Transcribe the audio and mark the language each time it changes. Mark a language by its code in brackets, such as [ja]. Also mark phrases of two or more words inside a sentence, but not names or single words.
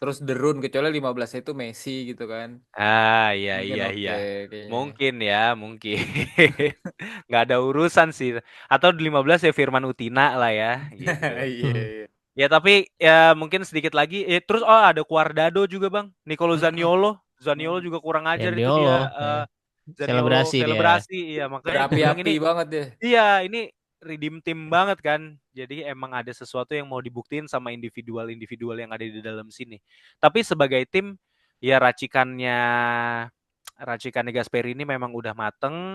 [id] terus derun kecuali 15 itu Messi gitu kan. Ah, iya Mungkin iya oke iya. kayaknya. Mungkin ya, mungkin. Nggak ada urusan sih. Atau di 15 ya Firman Utina lah ya, gitu. Iya, iya. Ya tapi ya mungkin sedikit lagi. Terus ada Cuadrado juga bang. Nicolo Mm-mm. Zaniolo. Zaniolo Mm. juga kurang ajar itu dia. Zaniolo, ya. Zaniolo Selebrasi dia. selebrasi. Iya makanya gue bilang Berapi-api ini. banget deh. Iya ini [en] redeem team [id] banget kan. Jadi emang ada sesuatu yang mau dibuktiin sama individual-individual yang ada di dalam sini. Tapi sebagai tim ya racikannya Gasperi ini memang udah mateng.